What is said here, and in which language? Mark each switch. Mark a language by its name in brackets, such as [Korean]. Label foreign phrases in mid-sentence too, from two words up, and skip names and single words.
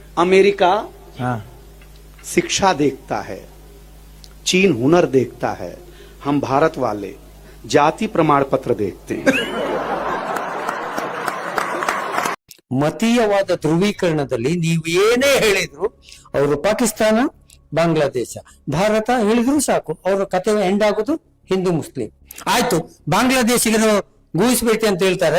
[Hindi] अमेरिका शिक्षा देखता है, चीन हुनर देखता है, हम भारत वाले जाति प्रमाण पत्र देखते हैं. [Kannada] ಮತೀಯವಾದ ಧ್ರುವೀಕರಣದಲ್ಲಿ ನೀವು ಏನೇ ಹೇಳಿದ್ರು ಅವರು ಪಾಕಿಸ್ತಾನ, ಬಾಂಗ್ಲಾದೇಶ, ಭಾರತ ಹೇಳಿದ್ರು ಸಾಕು, ಅವರ ಕತೆ ಎಂಡ್ ಆಗೋದು ಹಿಂದೂ ಮುಸ್ಲಿಂ. ಆಯ್ತು, ಬಾಂಗ್ಲಾದೇಶಿಗರು ಗೂಯಿಸ್ಬೇಟಿ ಅಂತ ಹೇಳ್ತಾರೆ.